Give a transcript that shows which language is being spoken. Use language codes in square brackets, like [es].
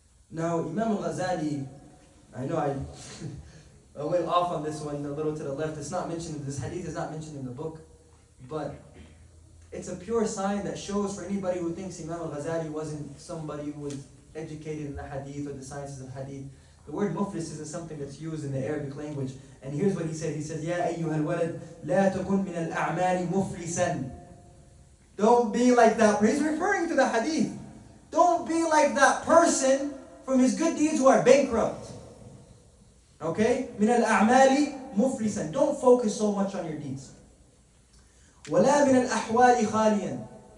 [en] Now, Imam Ghazali, I know I went off on this one a little to the left. It's not mentioned, this hadith is not mentioned in the book, but it's a pure sign that shows for anybody who thinks Imam Ghazali wasn't somebody who was educated in the hadith or the sciences of hadith, The word muflis is something that's used in the Arabic language. And here's what he said. He said, [ar] يَا أَيُّهَا الْوَلَدْ لَا تَكُنْ مِنَ الْأَعْمَالِ مُفْلِسًا. [en] Don't be like that. He's referring to the hadith. Don't be like that person from his good deeds who are bankrupt. Okay? [ar] مِنَ الْأَعْمَالِ مُفْلِسًا. [en] Don't focus so much on your deeds. [ar] وَلَا مِنَ الْأَحْوَالِ خَالِيًا.